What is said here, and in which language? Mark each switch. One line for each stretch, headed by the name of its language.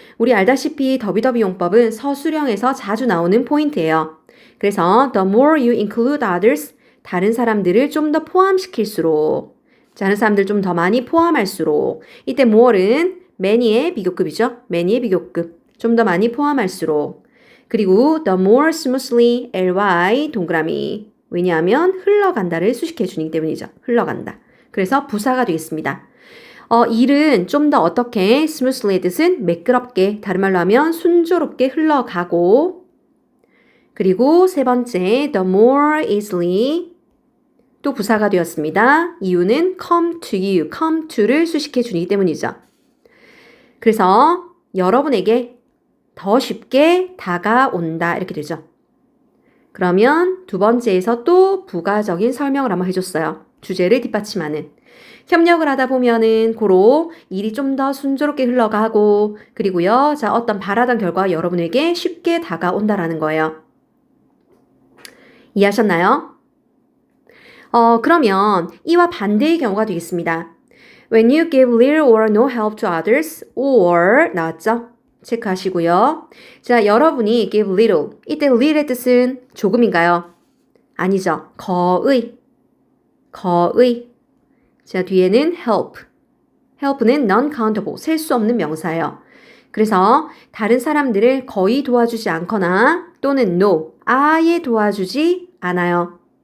Korean: 우리 알다시피 더비더비 용법은 서술형에서 자주 나오는 포인트예요. 그래서
English: the more you include others,
Korean: 다른 사람들을 좀 더 포함시킬수록, 다른 사람들 좀 더 많이 포함할수록, 이때 more는 many의 비교급이죠. many의 비교급. 좀 더 많이 포함할수록. 그리고
English: the more smoothly,
Korean: ly 동그라미. 왜냐하면 흘러간다를 수식해 주기 때문이죠. 흘러간다. 그래서 부사가 되겠습니다. 일은 좀 더 어떻게 smoothly의 뜻은 매끄럽게, 다른 말로 하면 순조롭게 흘러가고 그리고 세 번째
English: the more easily
Korean: 또 부사가 되었습니다. 이유는
English: come to you,
Korean: come to를 수식해 주기 때문이죠. 그래서 여러분에게 더 쉽게 다가온다 이렇게 되죠. 그러면 두 번째에서 또 부가적인 설명을 한번 해줬어요. 주제를 뒷받침하는. 협력을 하다 보면은 고로 일이 좀 더 순조롭게 흘러가고 그리고요. 자, 어떤 바라던 결과 여러분에게 쉽게 다가온다라는 거예요. 이해하셨나요? 그러면 이와 반대의 경우가 되겠습니다.
English: When you give little or no help to others or
Korean: 나왔죠? 체크하시고요. 자, 여러분이
English: give little.
Korean: 이때 little의 뜻은 조금인가요? 아니죠. 거의. 자, 뒤에는 help. help는 non-countable, 셀 수 없는 명사예요. 그래서 다른 사람들을 거의 도와주지 않거나 또는 no, 아예 도와주지 않아요.